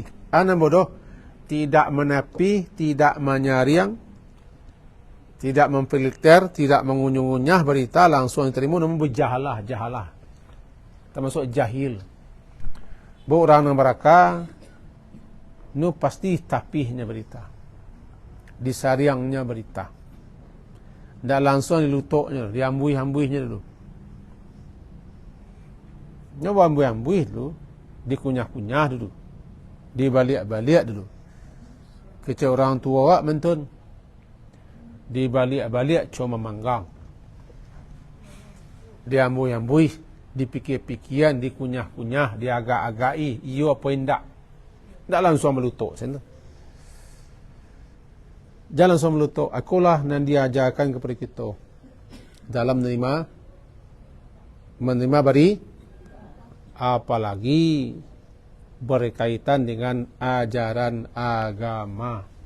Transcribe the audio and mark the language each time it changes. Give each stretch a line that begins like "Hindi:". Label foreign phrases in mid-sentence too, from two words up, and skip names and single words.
Indonesian: Anak bodoh tidak menepi, tidak menyaring, tidak memfilter, tidak mengunyah berita langsung diterima, namun berjahalah. Termasuk jahil. Orang yang mereka nu pasti
Minangkabau: tapihnya berita, disariangnya berita, tidak langsung dilutuknya, diambuih-ambuihnya dulu. Nyoba ambuih-ambuih dulu, dikunyah-kunyah dulu, dibalik-balik dulu. Kecil orang tua awak mentun, dibalik-balik cuma manggang, diambuih-ambuih, dipikir-pikiran, dikunyah-kunyah, diagak-agai, iyo apa indak.
Indonesian: Tak langsung melutuk. Jangan langsung melutuk.
Minangkabau: Akulah yang
Indonesian: diajarkan kepada kita dalam menerima beri, apalagi berkaitan dengan ajaran agama.